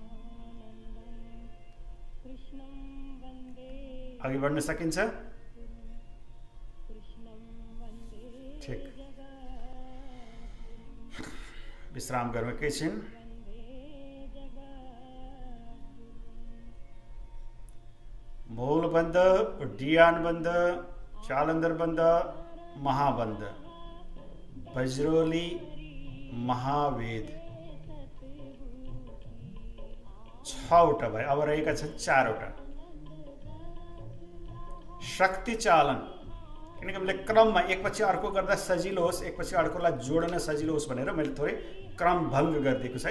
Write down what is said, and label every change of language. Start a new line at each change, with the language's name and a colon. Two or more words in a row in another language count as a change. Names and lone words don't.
Nepali: अघि बढ्न सकिन्छ? ठिक, विश्राम गरौँ एकैछिन। मूल बन्ध, उड्डयन बन्ध, जालन्धर बन्ध, महाबन्ध, वज्रोली, महावेद 6वटा भयो। अब रहेका छन् 4वटा। शक्ति चालन, किनकि मैले क्रममा एकपछि अर्को गर्दा सजिलो होस्, एकपछि अर्कोलाई जोड्न सजिलो होस् भनेर मैले थोरै क्रम भङ्ग गरिदिएको छ है।